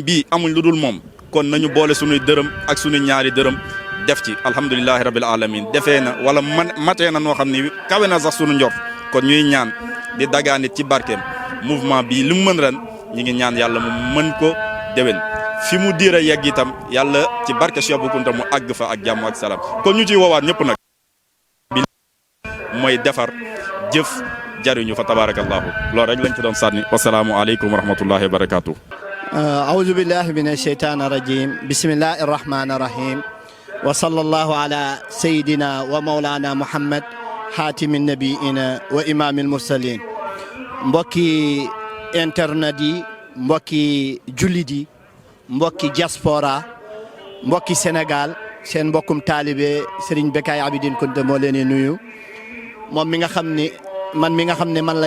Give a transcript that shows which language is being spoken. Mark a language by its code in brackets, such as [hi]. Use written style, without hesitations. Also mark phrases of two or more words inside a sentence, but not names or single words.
[wo] bii amuñ lu dul moom kon nañu boole suñuy dërëm ak suñu ñaari dërëm def ci [ar] alhamdulilahi rabil alamin [wo] defee na wala matee na noo xam ni kawe na sax suñu njort kon ñuy ñaan di dagaanit ci barkeem mouvement bii li mu mën ren ñi ngi ñaan yàlla mu mën ko déwén fi mu diira yegg itam yàlla ci barke Cheikh Bou Kounta mu àgg fa ak jàmm ak salaam kon ñu ciy woowaat ñëpp nag bi mooy defar jëf jariñu fa tabarakallahu loolu rek lañ ci doon sànni [ar] wasalaamu aleykum wa rahmatullahi wa barakatuh أعوذ بالله من الشيطان الرجيم بسم الله الرحمن الرحيم وصلى الله على سيدنا ومولانا محمد حاتم النبيين وإمام المرسلين [wo] mbokki internet yi mbokki jullit yi mbokki diaspora mbokki Sénégal seen mbokkum taalibe Serigne Bécaye Abidine Kounta moo leen di nuyu moom mi nga xam ni man la